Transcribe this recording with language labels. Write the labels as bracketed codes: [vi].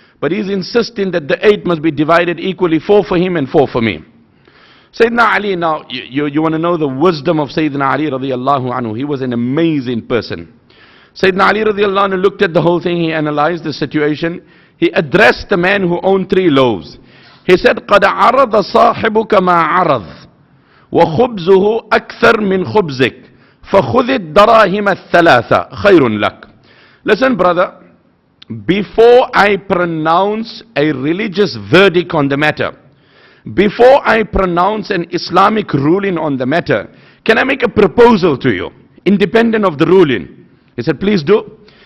[en] But he's insisting that the 8 must be divided equally, 4 for him and 4 for me. Sayyidina Ali, now you want to know the wisdom of Sayyidina Ali radiyallahu anhu. He was an amazing person. Sayyidina Ali radiyallahu anhu looked at the whole thing, he analyzed the situation. He addressed the man who owned 3 loaves. He said, [ar] قَدْ عَرَضَ صَاحِبُكَ مَا عَرَض وَخُبْزُهُ أَكْثَرْ مِنْ خُبْزِكَ فَخُذِ الدَّرَاهِمَ الثَّلَاثَ خَيْرٌ لَكَ. [en] Listen, brother, before I pronounce a religious verdict on the matter, before I pronounce an Islamic ruling on the matter, can I make a proposal to you, independent of the ruling? He said, please do.